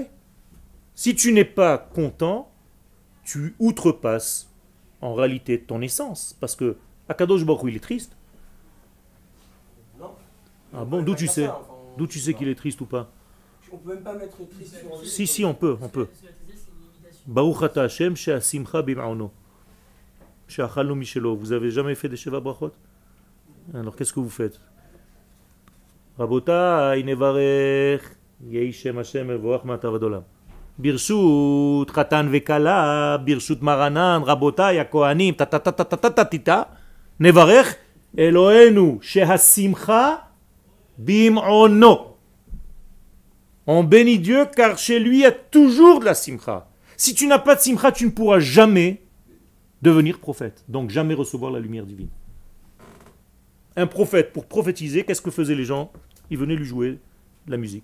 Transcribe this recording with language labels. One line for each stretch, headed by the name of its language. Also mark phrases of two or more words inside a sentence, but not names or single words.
French: Si tu n'es pas content, tu outrepasses en réalité ton essence. Parce que
Hebrew: הקדוש ברוך הוא,
French: il est triste. Non. Ah bon, d'où tu sais? D'où tu sais qu'il est triste ou pas? On ne peut même pas mettre triste sur lui. Si, on peut.
Hebrew: ברוך אתה השם שהשמחה במעונו. שאכלנו משלו.
French: Vous avez jamais fait des
Hebrew: שבע ברכות?
French: Alors qu'est-ce que vous faites?
Hebrew: רבותי נברך יהי שם השם מבורך מעתה עד עולם. ברשות חתן וכלה, ברשות מרנן, רבותי הכהנים, ta ta ta ta ta ta ta ta, נברך אלוהינו שהשמחה במעונו.
French: On bénit Dieu car chez lui il y a toujours de la simcha. Si tu n'as pas de simcha, tu ne pourras jamais devenir prophète, donc jamais recevoir la lumière divine. Un prophète, pour prophétiser, qu'est-ce que faisaient les gens? Ils venaient lui jouer de la musique.